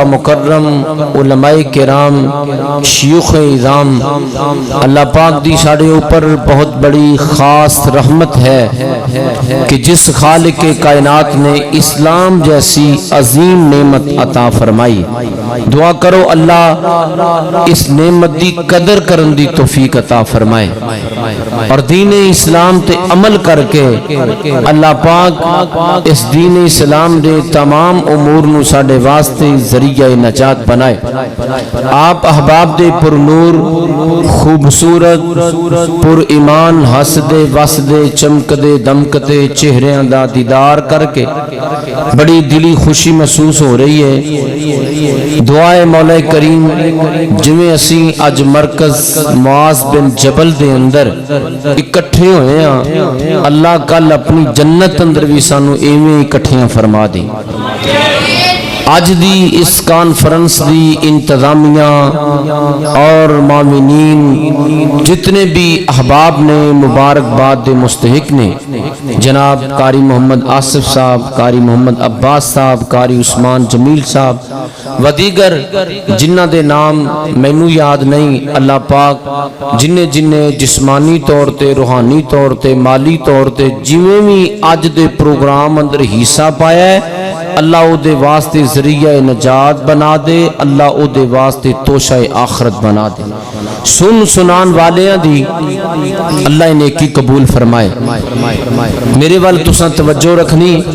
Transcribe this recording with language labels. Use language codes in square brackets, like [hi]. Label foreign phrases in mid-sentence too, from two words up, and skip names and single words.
[pa] مکرم علماء کرام شیوخ اعظام اللہ پاک دی ساڑھے اوپر بہت بڑی خاص رحمت ہے کہ [ur] جس خالق کائنات نے اسلام جیسی عظیم نعمت عطا فرمائی [pa] دعا کرو اللہ اس نعمت دی قدر کرن دی توفیق عطا فرمائے اور دین اسلام تے عمل کر کے اللہ پاک اس دین اسلام دے تمام امور نو ساڑے واسطے ذریعہ نجات بنائے آپ احباب دے پر نور خوبصورت پر ایمان حسدے وسدے چمکدے دمکدے چہریاں دا دیدار کر کے بڑی دلی خوشی محسوس ہو رہی ہے دعائے مولا کریم جویں اسی اج مرکز معاذ بن جبل دے اندر اکٹھے ہوئے ہیں اللہ کل اپنی جنت اندر بھی سانو ایویں اکٹھیاں فرما دی آج دی اس کانفرنس دی انتظامیہ اور معاونین جتنے بھی احباب نے مبارکباد دے مستحق نے جناب قاری محمد آصف صاحب قاری محمد عباس صاحب قاری عثمان جمیل صاحب و دیگر جنہ دے نام مینو یاد نہیں اللہ پاک جنہیں جسمانی طور تے روحانی طور تے مالی طور تے جویں بھی اج دے پروگرام اندر حصہ پایا ہے اللہ او دے واسطے ذریعہ نجات بنا دے اللہ او دے واسطے توشہ آخرت بنا دے سنان والیاں دی اللہ نیکی قبول فرمائے میرے والے تساں توجہ رکھنی